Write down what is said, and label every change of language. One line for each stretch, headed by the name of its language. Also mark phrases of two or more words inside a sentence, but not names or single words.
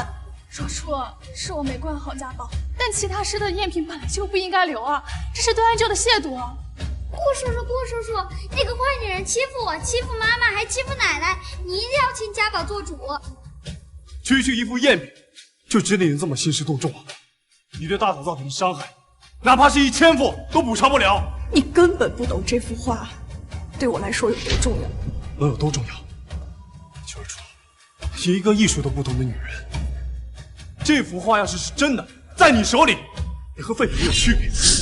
Chinese: 若初，是我没管好家宝，但其他师的赝品本来就不应该留啊，这是对安舅的亵渎啊！顾叔叔，那个坏女人欺负我，欺负媽媽，還欺負奶奶，你一定要請家寶做主。区区一副赝品，就值得你这麼興師動眾啊？你對大嫂造成的傷害，哪怕是1000副都補償不了。你根本不懂這幅畫對我來說有多重要。能有多重要？齐若初，一個藝術都不懂的女人，這幅畫要是真的，在你手裡，也和廢品沒有區別。